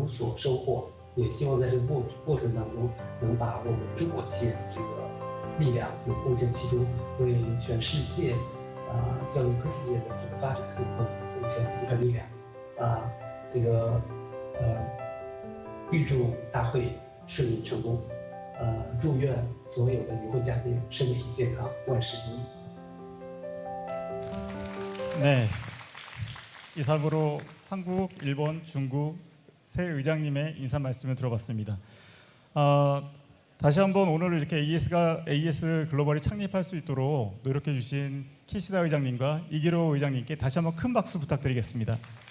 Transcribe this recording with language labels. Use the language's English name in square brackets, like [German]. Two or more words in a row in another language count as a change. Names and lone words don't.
[Chinese] 所收获，也希望在这个过程当中能把我们中国企业的这个力量有贡献其中，为全世界教育科技界的这个发展能够贡献一份力量这个预祝大会顺利成功，祝愿所有的与会嘉宾身体健康，万事如意。 [Korean] 네, 이상으로 한국, 일본, 중국 세 의장님의 인사 말씀을 들어봤습니다. 다시 한번 오늘 이렇게 AES 글로벌이 창립할 수 있도록 노력해 주신 키시다 의장님과 이기로 의장님께 다시 한번 큰 박수 부탁드리겠습니다.